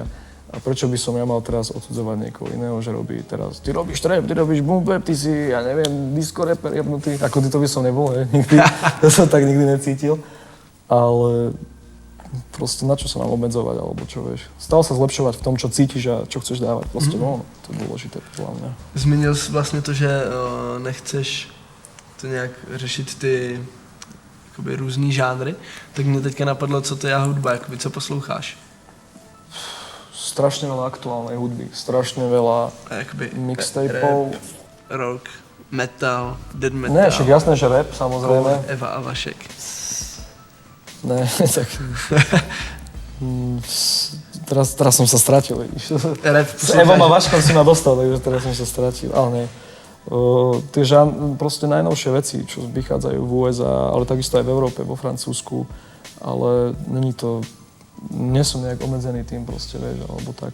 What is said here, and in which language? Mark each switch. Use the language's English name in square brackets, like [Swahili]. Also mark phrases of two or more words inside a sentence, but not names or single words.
[Slovak] A prečo by som ja mal teraz odsudzovať niekoho iného, že robí teraz, ty robíš trap, ty robíš boom bap, ty si, ja neviem, [English] disco rapper [Slovak] jebnutý, ako ty to by som nebol, nikdy, to som tak nikdy necítil, ale proste na čo sa mám obmedzovať, alebo čo vieš. Stále sa zlepšovať v tom, čo cítiš a čo chceš dávať, proste von, to je dôležité podľa mňa. [Czech] Zmínil jsi vlastně to, že nechceš to nějak řešit ty jakoby, různý žánry, tak mě teďka napadlo, co to je hudba, jakoby, co posloucháš. [Slovak] Strašne veľa aktuálnej hudby, strašne veľa [Czech] A jakoby, [Slovak] mixtapeov. rap, rock, metal, dead metal. Ne, však jasné, že rap, samozrejme. Eva a Vašek. Ne, tak... teraz som sa stratil, vidíš. Rap S Evom a Vaškom si ma dostal, takže teraz som sa stratil, ale nie. Tie proste najnovšie veci, čo vychádzajú v USA, ale takisto aj v Európe, vo Francúzsku, ale není to, nie som nejak obmedzený tým proste, vieš, alebo tak.